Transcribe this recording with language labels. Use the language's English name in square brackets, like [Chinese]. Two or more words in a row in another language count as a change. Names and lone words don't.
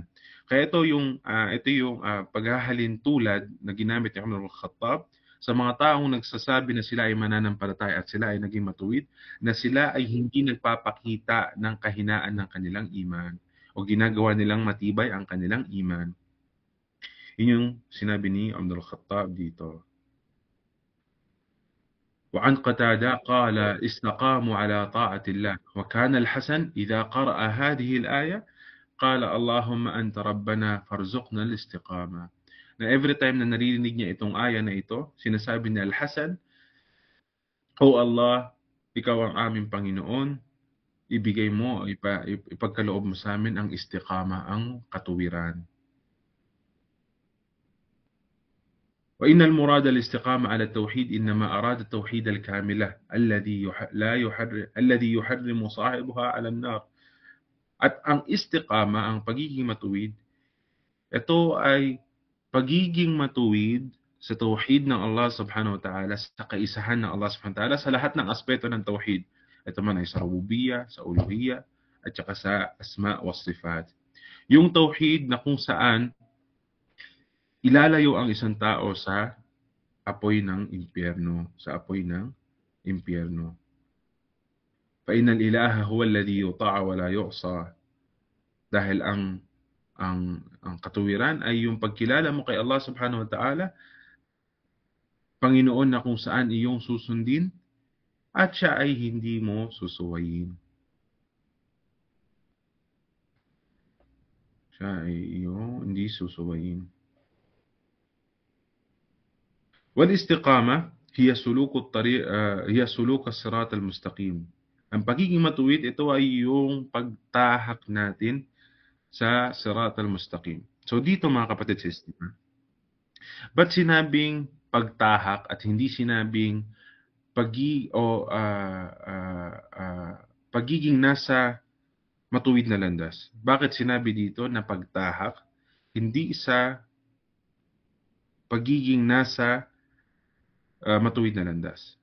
[Filipino] Kaya ito yung paghahalin tulad na ginamit ni Umar ibn Khattab sa mga taong nagsasabi na sila ay mananampalataya at sila ay naging matuwid, na sila ay hindi nagpapakita ng kahinaan ng kanilang iman o ginagawa nilang matibay ang kanilang iman. Yun yung sinabi ni Umar ibn Khattab dito. [Arabic] وعن قتادة قال استقاموا على طاعة الله وكان الحسن إذا قرأ هذه الآية قال اللهم أنت ربنا فارزقنا الاستقامة. [Filipino] Na [English] every time [Filipino] na naririnig niya itong aya na ito, sinasabi ni Al-Hasan, O Allah, ikaw ang aming Panginoon, ibigay mo, ipagkaloob mo sa amin ang istiqama, ang katuwiran. [Arabic] وإن المراد الاستقامة على التوحيد إنما أراد التوحيد الكاملة الذي يحرم صاحبها على النار. [Filipino] At ang istiqama, ang pagiging matuwid, ito ay pagiging matuwid sa tauhid ng Allah [Arabic] سبحانه وتعالى, [Filipino] sa kaisahan ng Allah [Arabic] سبحانه وتعالى [Filipino] sa lahat ng aspeto ng tauhid. Ito man ay sa rububiyya, sa uluhiyya, at saka sa [Arabic] الأسماء والصفات. [Filipino] Yung tauhid na kung saan ilalayo ang isang tao sa apoy ng impyerno, [Arabic] فإن الإله هو الذي يطاع ولا يعصى. [Filipino] Dahil ang katuwiran ay yung pagkilala mo kay Allah [Arabic] سبحانه وتعالى, [Filipino] Panginoon na kung saan iyong susundin at siya ay hindi mo susuwayin. Siya ay iyong hindi susuwayin. [Arabic] والاستقامة هي سلوك الصراط المستقيم. [Filipino] Ang pagiging matuwid, ito ay yung pagtahak natin sa [Arabic] الصراط المستقيم. [Filipino] So dito mga kapatid sa Islam, ba't sinabing pagtahak at hindi sinabing pagiging nasa matuwid na landas? Bakit sinabi dito na pagtahak, hindi sa pagiging nasa matuwid na landas?